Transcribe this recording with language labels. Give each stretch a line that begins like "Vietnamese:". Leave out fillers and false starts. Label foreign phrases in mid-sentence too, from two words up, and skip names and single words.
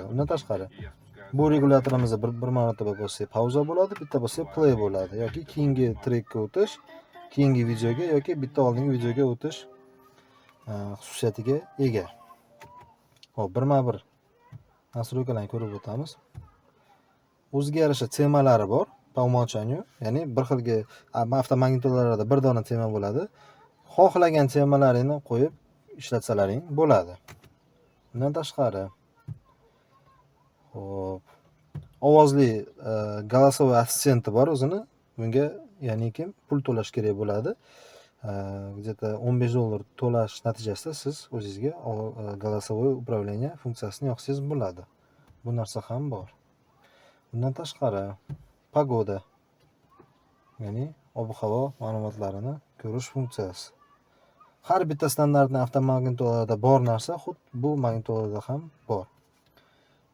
Uzbek: Undan tashqari bu regulyatorimizni bir marotaba bossak pauza bo'ladi, bitta bossak play bo'ladi yoki keyingi trekka o'tish, keyingi videoga yoki bitta oldingi videoga o'tish xususiyatiga ega. Hop, birma-bir nastroykalarni ko'rib o'tamiz. O'ziga yarasha temalari bor,
Russian: по умолчанию,
Uzbek: ya'ni bir xilga avtomagnitolalarda bir dona tema bo'ladi. Xohlagan temalaringni qo'yib ishlatsalaring bo'ladi. Bundan tashqari hop, ovozli голосовой assistenti bor o'zini. Bunga ya'ni kim pul to'lash kerak bo'ladi. Где-то $15 to'lash natijasida siz o'zingizga
Russian: голосовой управление
Uzbek: funksiyasini yoqsangiz bo'ladi. Bu narsa ham bor. Bundan tashqari pagoda, ya'ni ob-havo ma'lumotlarini ko'rish funksiyasi. Har bitta standartli avtomagnitolarda bor narsa xuddi bu magnitolada ham bor.